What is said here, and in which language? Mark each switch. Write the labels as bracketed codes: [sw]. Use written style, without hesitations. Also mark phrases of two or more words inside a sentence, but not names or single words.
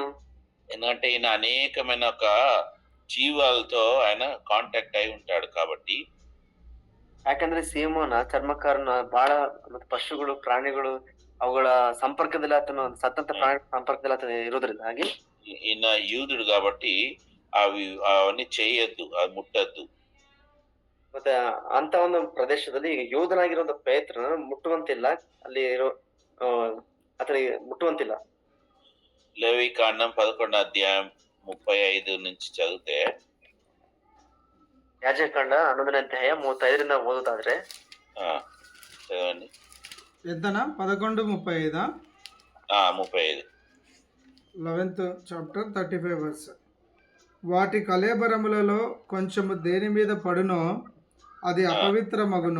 [te] ఎందుకంటే ఈయన అనేకమైన ఒక జీవాలతో ఆయన కాంటాక్ట్ అయి ఉంటాడు కాబట్టి. [kn] ಯಾಕಂದ್ರೆ ಸೀಮೋನ ಚರ್ಮಕಾರನ ಬಹಳ ಮತ್ತೆ ಪಶುಗಳು ಪ್ರಾಣಿಗಳು ಅವುಗಳ ಸಂಪರ್ಕದಲ್ಲಿ ಆತನು ಸತ್ತಂತ ಪ್ರಾಣಿ ಸಂಪರ್ಕದಲ್ಲಿ ಆತನು ಇರೋದ್ರಿಂದ ಹಾಗೆ [te] ఈయన యూదుడు కాబట్టి అవన్నీ చేయొద్దు, అది ముట్టద్దు. [kn] ಮತ್ತೆ ಅಂತ ಒಂದು ಪ್ರದೇಶದಲ್ಲಿ ಈಗ ಯೋಧನಾಗಿರುವಂತ ಪೇತ್ರನ ಮುಟ್ಟುವಂತಿಲ್ಲ, ಅಲ್ಲಿ ಇರೋ ಆತನಿಗೆ ಮುಟ್ಟುವಂತಿಲ್ಲ. [te] లేవికాండం 11 అధ్యాయం 35 నుంచి చదివితే, [kn] ಯಾಜಕಾಂಡ 11ನೇ ಅಧ್ಯಾಯ 35ರಿಂದ ಓದೋದಾದ್ರೆ [te] చదవండి. ఎంతనా? 11:35. 35. [en] 11th chapter 35 verse. [te] వాటి కళేబరములలో కొంచెము దేని మీద పడునో అది అపవిత్రమగును.